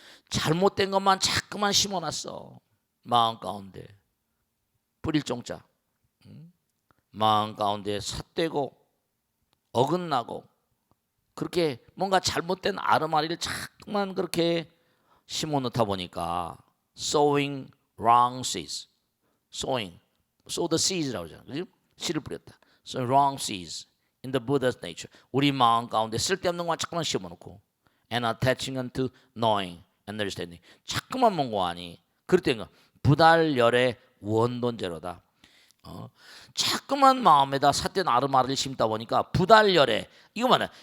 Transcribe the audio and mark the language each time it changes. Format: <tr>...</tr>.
<ko>잘못된 것만 자꾸만 심어놨어. 마음 가운데 뿌릴 종자. 마음 가운데 삿되고 어긋나고 그렇게 뭔가 잘못된 아르마리를 자꾸만 그렇게 심어놓다 보니까</ko> <en>sowing wrong seeds. sow the seeds라고 하잖아요.</en> <ko>그죠? 씨를 뿌렸다.</ko> <en>So wrong seeds in the Buddha's nature.</en> <ko>우리 마음 가운데 쓸데없는 것만 자꾸만 심어놓고</ko> <en>and attaching unto knowing and understanding.</en> <ko>자꾸만 mon고하니 그랬던 부달열의 원돈제로다. 자꾸만 마음에다 삿된 아르마를 심다 보니까 부달열에 이거 말이야.</ko>